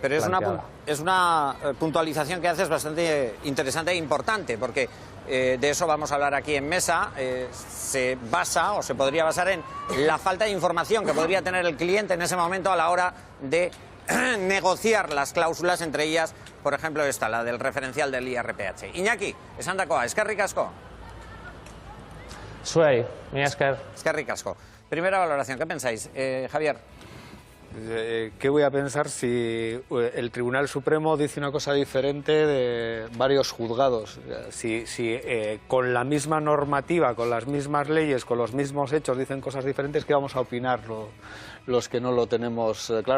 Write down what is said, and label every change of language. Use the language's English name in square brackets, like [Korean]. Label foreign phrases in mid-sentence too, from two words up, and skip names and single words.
[Spanish] Pero es una puntualización que haces bastante interesante e importante, porque de eso vamos a hablar aquí en mesa. Se basa, o se podría basar, en la falta de información que podría tener el cliente en ese momento a la hora de negociar las cláusulas, entre ellas, por ejemplo, esta, la del referencial del IRPH. [Basque] Iñaki, esandakoa, eskerrik asko. Zuei, mi esker. Eskerrik asko. [Spanish] Primera valoración, ¿qué pensáis, Javier? ¿Qué voy a pensar si el Tribunal Supremo dice una cosa diferente de varios juzgados? Si con la misma normativa, con las mismas leyes, con los mismos hechos dicen cosas diferentes, ¿qué vamos a opinar los que no lo tenemos claro?